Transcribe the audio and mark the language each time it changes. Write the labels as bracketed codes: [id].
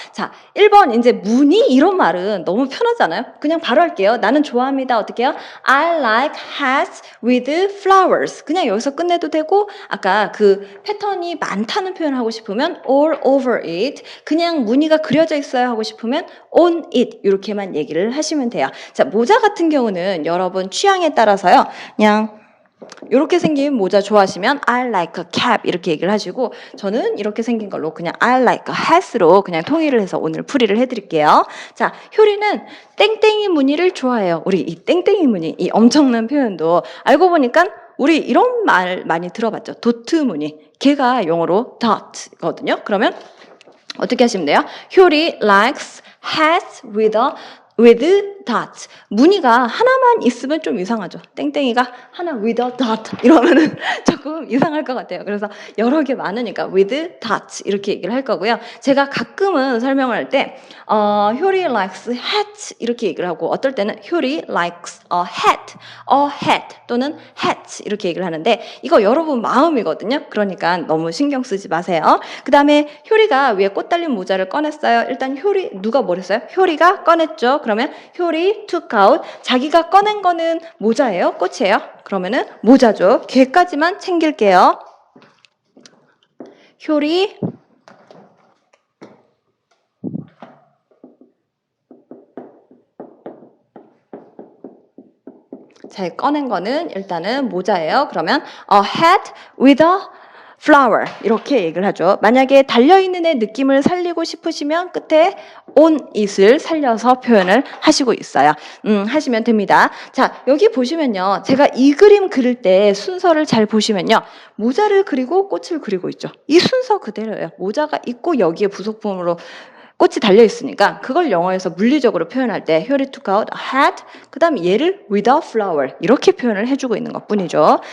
[ko] 자, 1번 이제 무늬 이런 말은 너무 편하잖아요. 그냥 바로 할게요. 나는 좋아합니다. 어떻게 해요? [en] I like hats with flowers. [ko] 그냥 여기서 끝내도 되고 아까 그 패턴이 많다는 표현 하고 싶으면 [en] all over it. [ko] 그냥 무늬가 그려져 있어야 하고 싶으면 [en] on it. [ko] 이렇게만 얘기를 하시면 돼요. 자, 모자 같은 경우는 여러분 취향에 따라서요. 그냥 이렇게 생긴 모자 좋아하시면 [en] I like a cap [ko] 이렇게 얘기를 하시고 저는 이렇게 생긴 걸로 그냥 [en] I like a hat [ko] 으로 그냥 통일을 해서 오늘 풀이를 해드릴게요. 자, 효리는 땡땡이 무늬를 좋아해요. 우리 이 땡땡이 무늬, 이 엄청난 표현도 알고 보니까 우리 이런 말 많이 들어봤죠. 도트 무늬. 걔가 영어로 dot거든요. 그러면 어떻게 하시면 돼요? [en] 효리 likes hats with dot. [ko] 무늬가 하나만 있으면 좀 이상하죠. 땡땡이가 하나 [en] with a dot [ko] 이러면은 조금 이상할 것 같아요. 그래서 여러 개 많으니까 [en] with dot [ko] 이렇게 얘기를 할 거고요. 제가 가끔은 설명을 할 때 효리 [en] likes hat [ko] 이렇게 얘기를 하고 어떨 때는 효리 [en] likes a hat [ko] 또는 hat 이렇게 얘기를 하는데 이거 여러분 마음이거든요. 그러니까 너무 신경 쓰지 마세요. 그 다음에 효리가 위에 꽃 달린 모자를 꺼냈어요. 일단 효리 누가 뭘 했어요? 효리가 꺼냈죠. 그러면 효리 [en] took out. [ko] 자기가 꺼낸 거는 모자예요? 꽃이에요? 그러면은 모자죠. 걔까지만 챙길게요. 효리 자, 꺼낸 거는 일단은 모자예요. 그러면 [en] a hat with a flower [ko] 이렇게 얘기를 하죠. 만약에 달려있는 애 느낌을 살리고 싶으시면 끝에 [en] on it [ko] 을 살려서 표현을 하시고 있어요. 하시면 됩니다. 자, 여기 보시면요. 제가 이 그림 그릴 때 순서를 잘 보시면요. 모자를 그리고 꽃을 그리고 있죠. 이 순서 그대로예요. 모자가 있고 여기에 부속품으로 꽃이 달려있으니까 그걸 영어에서 물리적으로 표현할 때 효리 [en] took out a hat [ko] 그 다음에 얘를 [en] with a flower [ko] 이렇게 표현을 해주고 있는 것 뿐이죠.